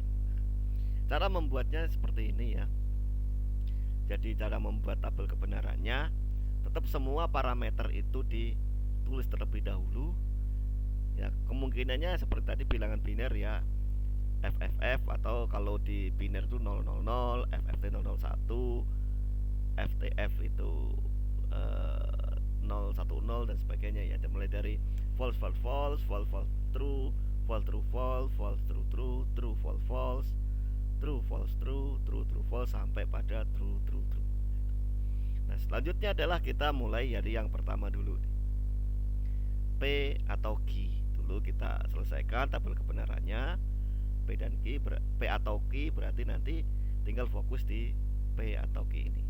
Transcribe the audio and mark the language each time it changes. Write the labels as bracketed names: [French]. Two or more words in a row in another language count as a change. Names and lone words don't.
[Indonesian] Cara membuatnya seperti ini ya. Jadi cara membuat tabel kebenarannya, tetap semua parameter itu ditulis terlebih dahulu. Ya, kemungkinannya seperti tadi bilangan biner ya, FFF atau kalau di biner itu 000, FFT 001, FTF itu 010 dan sebagainya ya. Mulai dari [English] false false false, false false true, false true false, false true true, true false false, true false true, true true false [Indonesian] sampai pada [English] true true true. [Indonesian] Nah, selanjutnya adalah kita mulai dari yang pertama dulu, P atau Q. Dulu kita selesaikan tabel kebenarannya. P dan Q, P atau Q berarti nanti tinggal fokus di P atau Q ini.